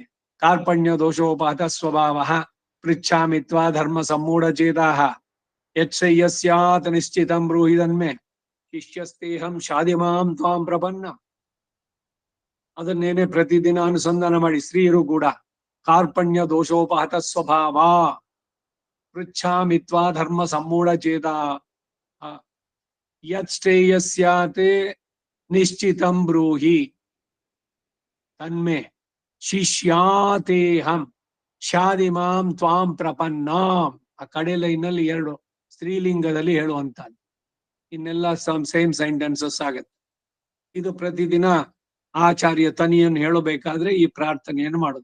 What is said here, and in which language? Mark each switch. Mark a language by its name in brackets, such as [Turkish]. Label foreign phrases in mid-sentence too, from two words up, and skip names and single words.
[Sanskrit] ಕಾರ್ಪಣ್ಯ ದೋಷೋಪಾತ ಸ್ವಭಾವ ಪೃಚ್ಛಾಮಿತ್ವ ಧರ್ಮ ಸಮ್ಮೂಢ ಚೇತಾಹ ಯತ್ಸಯ್ಯಸ್ಯಾತ್ ನಿಶ್ಚಿತಂ ಬ್ರೂಹಿದನ್ಮೆ ಶಿಷ್ಯಸ್ತೇಹಂ ಶಾದಿಮಾಂ ತ್ವಾಂ ಪ್ರಪನ್ನ. [Kannada] ಅದನ್ನೇನೆ ಪ್ರತಿದಿನ ಅನುಸಂಧಾನ ಮಾಡಿ ಸ್ತ್ರೀಯರು ಕೂಡ [Sanskrit] ಕಾರ್ಪಣ್ಯ ದೋಷೋಪಹತ ಸ್ವಭಾವ ಪೃಚ್ಛಾಮಿತ್ವ ಧರ್ಮ ಸಮ್ಮೂಢ ಚೇತ ಯತ್ ಶ್ರೇಯಸ್ಯಾತೆ ನಿಶ್ಚಿತಂ ಬ್ರೂಹಿ ತನ್ಮೆ ಶಿಷ್ಯಾತೇಹಂ ಶಾದಿಮಾಂ ತ್ವಾಂ ಪ್ರಪನ್ನಾಂ. [Kannada] ಆ ಕಡೆ ಲೈನಲ್ಲಿ 2 ಸ್ತ್ರೀಲಿಂಗದಲ್ಲಿ ಹೇಳುವಂತದ್ದು. ಇನ್ನೆಲ್ಲ [English] same sentences [Kannada] ಆಗತ್ತೆ. ಇದು ಪ್ರತಿದಿನ ಆಚಾರ್ಯ ತನಿಯನ್ನು ಹೇಳಬೇಕಾದ್ರೆ ಈ ಪ್ರಾರ್ಥನೆಯನ್ನು ಮಾಡೋದು.